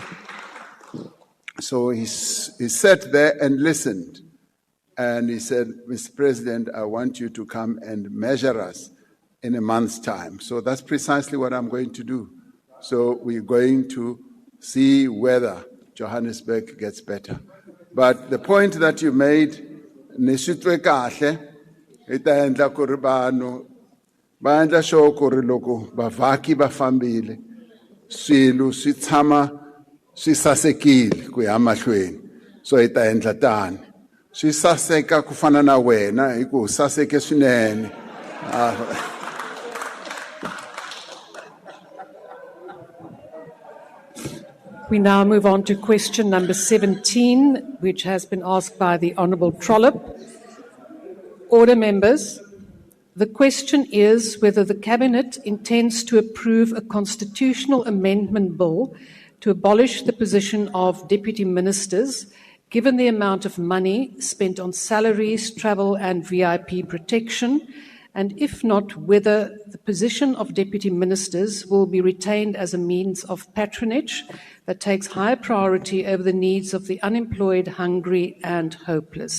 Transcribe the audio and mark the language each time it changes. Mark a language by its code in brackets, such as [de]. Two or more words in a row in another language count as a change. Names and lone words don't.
[en] So he sat there and listened, and he said, Mr. President, I want you to come and measure us in a month's time. So that's precisely what I'm going to do. So we're going to see whether Johannesburg gets better. But the point that you made, [ts] nisitwe kahle, ita endla ku ri vanhu va endla sure ku ri loko bavhaki va fambile swilo swi tshama swi sasekile ku ya mahlweni. So hi ta endla tani. Swi saseka ku fana na wena hi ku saseke swinene. [en] We now move on to question number 17, which has been asked by the Honourable Trollip. Order, members. The question is whether the Cabinet intends to approve a constitutional amendment bill to abolish the position of deputy ministers, given the amount of money spent on salaries, travel and VIP protection, and if not, whether the position of deputy ministers will be retained as a means of patronage that takes high priority over the needs of the unemployed, hungry and hopeless.